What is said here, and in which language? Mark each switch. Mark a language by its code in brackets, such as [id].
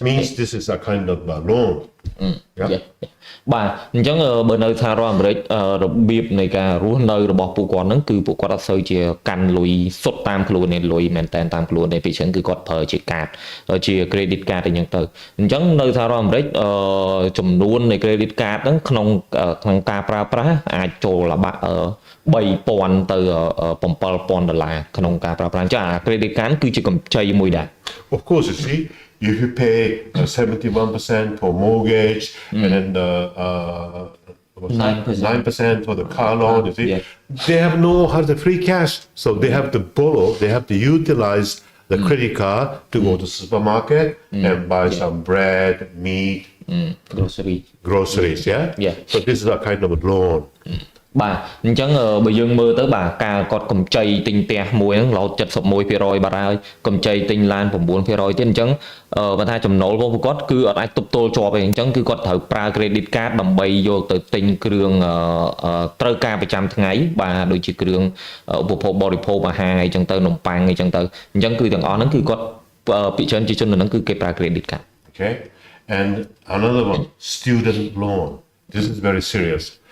[en] Means this is a kind of a loan. Yeah. [km] បាទអញ្ចឹងបើនៅសហរដ្ឋអាមេរិករបៀបនៃការរស់នៅរបស់ពួកគាត់ហ្នឹងគឺពួកគាត់អត់សូវជាកាន់លុយសុទ្ធតាមខ្លួនទេលុយមែនតែនតាមខ្លួនទេពីច្រើនគឺគាត់ប្រើជាកាតជា credit card អញ្ចឹងទៅអញ្ចឹងនៅសហរដ្ឋអាមេរិកចំនួននៃ credit card ហ្នឹងក្នុងការប្រើប្រាស់អាចចូល$3,000 ទៅ$7,000ក្នុងការប្រើប្រាស់អញ្ចឹងអា credit card គឺជាកម្ចីមួយដែរ [en] Of course, you see, if you pay 71% for mortgage and then 9% for the car loan, you see, they have no free cash, so they have to borrow, they have to utilize the credit card to go to the supermarket and buy some bread, meat, groceries, yeah? So this is a kind of a loan. [km] បាទអញ្ចឹងបើយើងមើលទៅបាទការគាត់កម្ចីទិញផ្ទះមួយហ្នឹងរហូត71% បាត់ហើយកម្ចីទិញឡាន9% ទៀតអញ្ចឹងបើថាចំណូលរបស់គាត់គឺអត់អាចទប់ទល់ជាប់ទេអញ្ចឹងគឺគាត់ត្រូវប្រើ credit card ដើម្បីយកទៅទិញគ្រឿងត្រូវការប្រចាំថ្ងៃបាទដូចជាគ្រឿងឧបភោគបរិភោគអាហារអីចឹងទៅនំប៉័ងអីចឹងទៅអញ្ចឹងគឺទាំងអស់ហ្នឹងគឺគាត់ពិចារណាជាជនហ្នឹងគឺគេប្រើ credit card. [en] Okay, and another one, student loan. This is very serious.